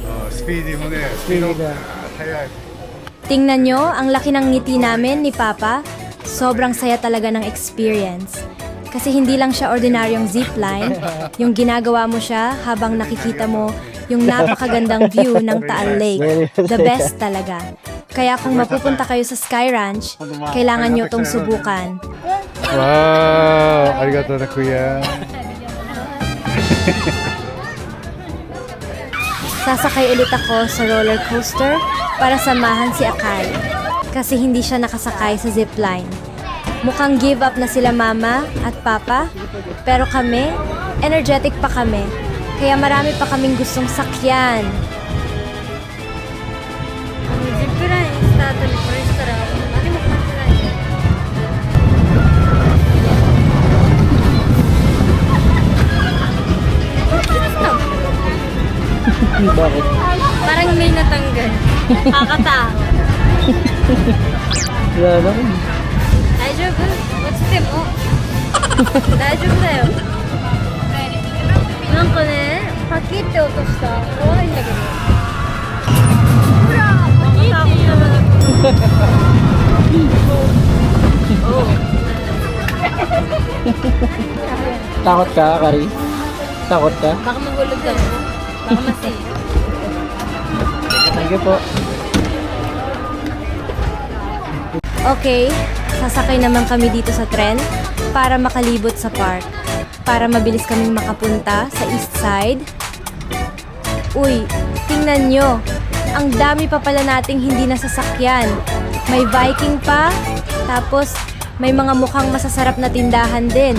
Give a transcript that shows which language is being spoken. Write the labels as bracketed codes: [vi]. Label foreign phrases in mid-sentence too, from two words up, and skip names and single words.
[tl] Speedy mo na. Speedy ka. Hayay. Tingnan nyo, ang laki ng ngiti namin ni Papa. Sobrang saya talaga ng experience. Kasi hindi lang siya ordinaryong zipline, yung ginagawa mo siya habang nakikita mo yung napakagandang view ng Taal Lake. [en] The best [tl] talaga. Kaya kung mapupunta kayo sa Sky Ranch, kailangan nyo itong subukan. Wow! Arigato na kuya. Sasakay ulit ako sa roller coaster para samahan si Akai. Kasi hindi siya nakasakay sa zipline. Mukhang [en] give up [tl] na sila Mama at Papa, pero kami, energetic pa kami. Kaya marami pa kaming gustong sakyan. [ja] ジップラインスタートにこれしたら何も感じないね。 [tl] Bakit? Parang may natanggal. Kakatawa. Wala naman. [ja] 大丈夫？落ちても大丈夫だよ。なんかね、パキって音した。怖いんだけど。ほら、パキって言うのが。 [tl] Takot ka, Kari? Takot ka? Baka mahulog ka. Baka masi. [en] Thank you [tl] po. Okay, sasakay naman kami dito sa tren para makalibot sa park. Para mabilis kaming makapunta sa [en] east side. [tl] Uy, tingnan nyo. Ang dami pa pala nating hindi nasasakyan. May Viking pa, tapos may mga mukhang masasarap na tindahan din.